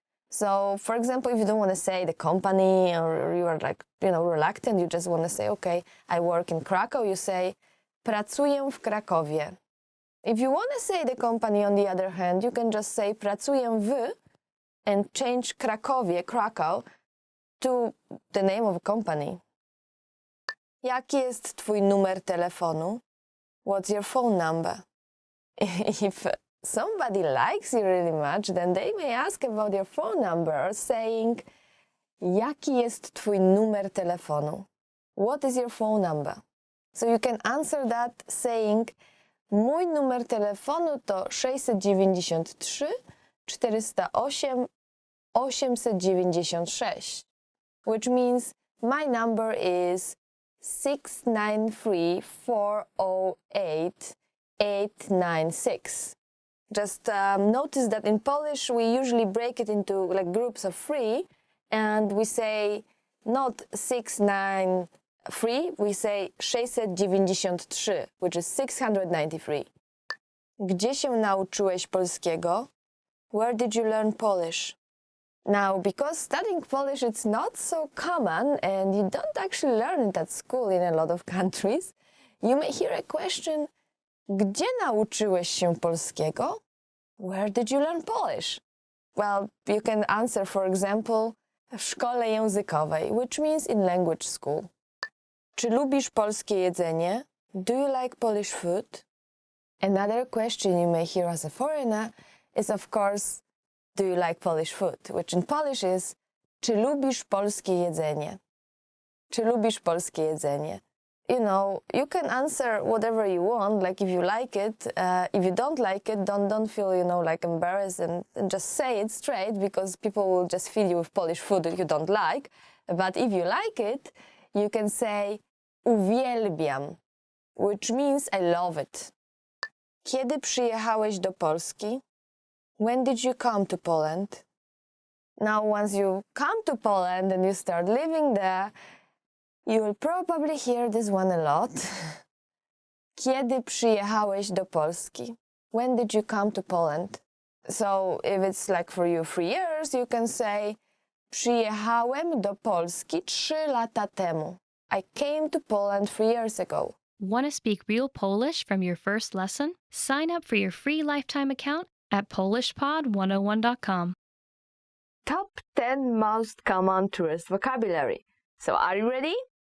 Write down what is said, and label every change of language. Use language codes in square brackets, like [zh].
[en] So, for example, if you don't want to say the company or you are reluctant, you just want to say, okay, I work in Krakow, you say [pl] pracuję w Krakowie. [en] If you want to say the company, on the other hand, you can just say [pl] pracuję w [en] and change Krakow, to the name of a company. [pl] Jaki jest twój numer telefonu? [en] What's your phone number? If somebody likes you really much, then they may ask about your phone number, saying, [pl] jaki jest twój numer telefonu? [en] What is your phone number? So you can answer that saying, [pl] mój numer telefonu to 693 408 896, [en] which means my number is 693 408 896. Just notice that in Polish we usually break it into groups of 3, and we say not 693, we say 693, which is 693. [pl] Gdzie się nauczyłeś polskiego? [en] Where did you learn Polish? Now, because studying Polish it's not so common and you don't actually learn it at school in a lot of countries, you may hear a question, [pl] gdzie nauczyłeś się polskiego? [en] Where did you learn Polish? Well, you can answer, for example, [pl] w szkole językowej, [en] which means in language school. [pl] Czy lubisz polskie jedzenie? [en] Do you like Polish food? Another question you may hear as a foreigner is, of course, do you like Polish food? Which in Polish is, [pl] czy lubisz polskie jedzenie? Czy lubisz polskie jedzenie? [en] You know, you can answer whatever you want, like if you like it. If you don't like it, don't feel, embarrassed and just say it straight, because people will just feed you with Polish food that you don't like. But if you like it, you can say [pl] uwielbiam, [en] which means I love it. [pl] Kiedy przyjechałeś do Polski? [en] When did you come to Poland? Now, once you come to Poland and you start living there, you will probably hear this one a lot. [pl] Kiedy przyjechałeś do Polski? [en] When did you come to Poland? So, if it's for you 3 years, you can say [pl] przyjechałem do Polski 3 lata temu. [en] I came to Poland 3 years ago. Want to speak real Polish from your first lesson? Sign up for your free lifetime account at polishpod101.com. Top 10 most common tourist vocabulary. So are you ready?